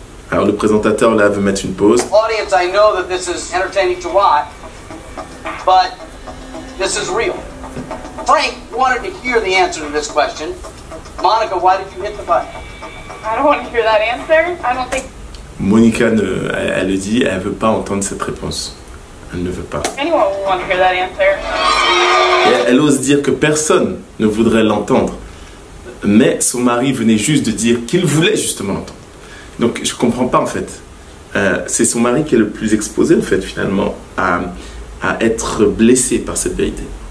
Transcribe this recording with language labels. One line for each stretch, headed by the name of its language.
French: Alors le présentateur là veut mettre une pause.
English: Audience, I know that this is entertaining to watch, but this is real. Frank wanted to hear the answer to this question. Monica, why did you hit the button? I don't want to hear that answer. I don't think
French: Monica, elle le dit, elle veut pas entendre cette réponse. Elle ne veut pas.
English: anyone will want to hear that answer.
French: Et elle ose dire que personne ne voudrait l'entendre. Mais son mari venait juste de dire qu'il voulait justement l'entendre. Donc je comprends pas en fait. C'est son mari qui est le plus exposé en fait finalement à être blessé par cette vérité.